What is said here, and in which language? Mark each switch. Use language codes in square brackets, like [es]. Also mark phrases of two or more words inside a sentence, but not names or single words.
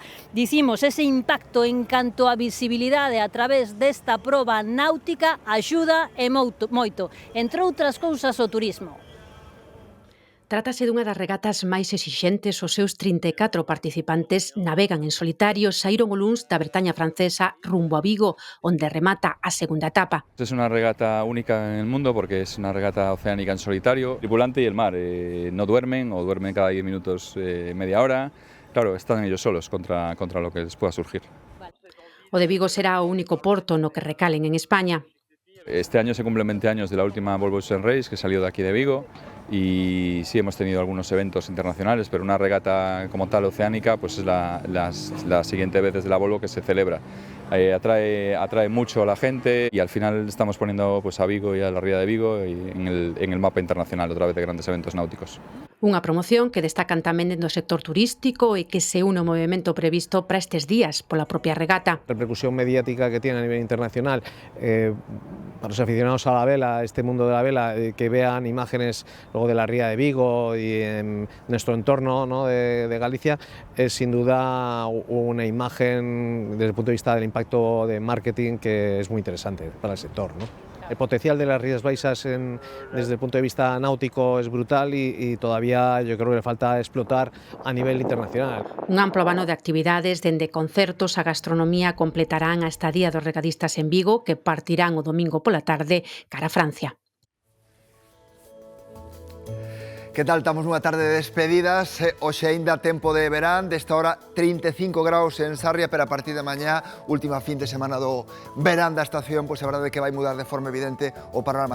[gl] Dicimos, ese impacto en canto a visibilidade a través desta proba náutica axuda e moito, entre outras cousas o turismo. Trátase dunha das regatas máis exixentes. Os seus 34 participantes navegan en solitario, saíron o luns da Bretaña francesa rumbo a Vigo, onde remata a segunda etapa. [es] Es una regata única en el mundo porque es una regata oceánica en solitario. El tripulante y el mar no duermen o duermen cada 10 minutos, media hora. Claro, están ellos solos contra lo que les pueda surgir. [gl] O de Vigo será o único porto no que recalen en España. [es] Este año se cumplen 20 años de la última Volvo Ocean Race, que salió de aquí de Vigo, y sí hemos tenido algunos eventos internacionales, pero una regata como tal oceánica pues es la siguiente vez desde la Volvo que se celebra. Atrae mucho a la gente y al final estamos poniendo pues a Vigo y a la Ría de Vigo en el mapa internacional otra vez de grandes eventos náuticos. [gl] Unha promoción que destacan tamén dentro do sector turístico e que se une ao movimento previsto para estes días pola propia regata. [es] La repercusión mediática que tiene a nivel internacional, para los aficionados a la vela, este mundo de la vela, que vean imágenes luego de la Ría de Vigo y en nuestro entorno, ¿no?, de Galicia, es sin duda una imagen desde el punto de vista del impacto de marketing que es muy interesante para el sector, ¿no? El potencial de las Rías Baixas desde el punto de vista náutico es brutal y todavía yo creo que le falta explotar a nivel internacional. [gl] Un amplo abano de actividades, dende concertos a gastronomía, completarán a estadía dos regatistas en Vigo, que partirán o domingo pola tarde cara a Francia. Que tal? Estamos nunha tarde de despedidas, hoxe aínda tempo de verán, desta hora 35 graus en Sarria, pero a partir de mañá, última fin de semana do verán da estación, pois a verdade é que vai mudar de forma evidente o panorama.